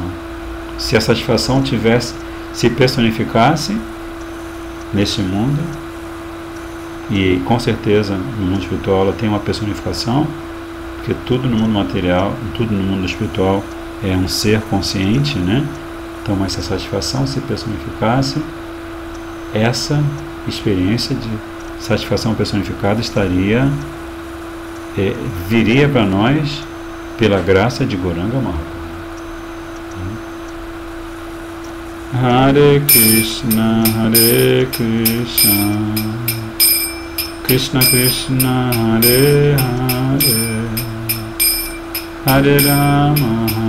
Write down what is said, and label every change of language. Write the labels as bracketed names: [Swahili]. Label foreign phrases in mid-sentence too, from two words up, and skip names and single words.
[Portuguese] Se a satisfação se personificasse neste mundo, e com certeza no mundo espiritual ela tem uma personificação, porque tudo no mundo material, tudo no mundo espiritual é um ser consciente, né? Então, mas se a satisfação se personificasse, essa experiência de satisfação personificada viria para nós pela graça de Gauranga Mahaprabhu. [Sanskrit] Hare Krishna, Krishna Krishna, Hare Hare, Hare Rama,